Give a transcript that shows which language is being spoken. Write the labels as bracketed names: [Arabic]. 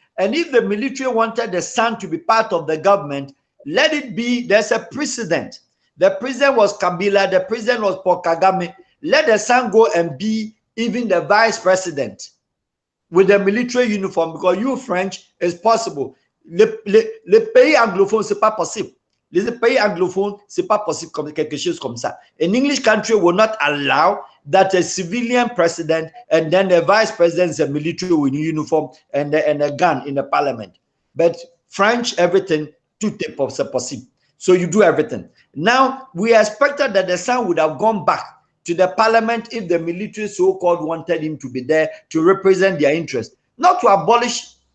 [English] And if the military wanted the son to be part of the government, let it be. There's a precedent. The president was Kabila, the president was Paul Kagame. Let the son go and be even the vice president with the military uniform, because you French is possible. [French] Le pays anglophone, c'est pas possible. Les pays anglophones, c'est pas possible comme quelque chose comme ça. [English] An English country will not allow that a civilian president and then the vice president is a military with uniform and a gun in the parliament. But French, everything, [French] tout est possible. [English] So you do everything. Now, we expected that the son would have gone back to the parliament if the military so-called wanted him to be there to represent their interest, not to abolish